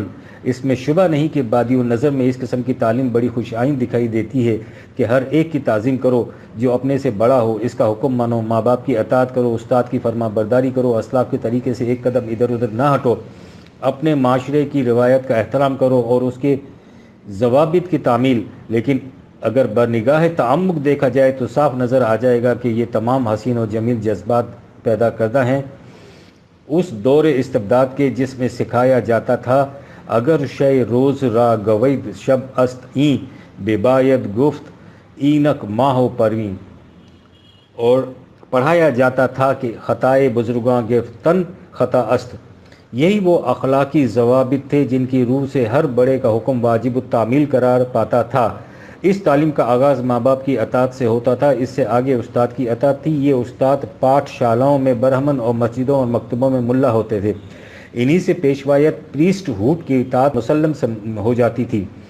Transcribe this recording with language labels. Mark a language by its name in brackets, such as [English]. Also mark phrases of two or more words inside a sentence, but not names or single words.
[Urdu] اس میں شبہ نہیں کہ بادی النظر میں اس قسم کی تعلیم بڑی خوش آئند دکھائی دیتی ہے کہ ہر ایک کی تعظیم کرو جو اپنے سے بڑا ہو، اس کا حکم مانو، ماں باپ کی اطاعت کرو، استاد کی فرما برداری کرو، اسلاف کے طریقے سے ایک قدم ادھر ادھر نہ ہٹو، اپنے معاشرے کی روایت کا احترام کرو اور اس کے ضوابط کی تعمیل۔ لیکن اگر بنگاہ تعمق دیکھا جائے تو صاف نظر آ جائے گا کہ یہ تمام حسین و جمیل جذبات پیدا کردہ ہیں اس دور استبداد کے جس میں سکھایا جاتا تھا [Persian] اگر شے روز را گوید شب است این بے باید گفت اینک ماہ و پروین، [Urdu] اور پڑھایا جاتا تھا کہ [Persian] خطائے بزرگاں گفتن خطا است۔ [Urdu] یہی وہ اخلاقی ضوابط تھے جن کی روح سے ہر بڑے کا حکم واجب التعمیل قرار پاتا تھا۔ اس تعلیم کا آغاز ماں باپ کی اطاعت سے ہوتا تھا، اس سے آگے استاد کی اطاعت تھی۔ یہ استاد پاٹھ شالاؤں میں برہمن اور مسجدوں اور مکتبوں میں ملا ہوتے تھے، انہی سے پیشوایت پریسٹ ہوڈ کی اطاعت مسلم ہو جاتی تھی۔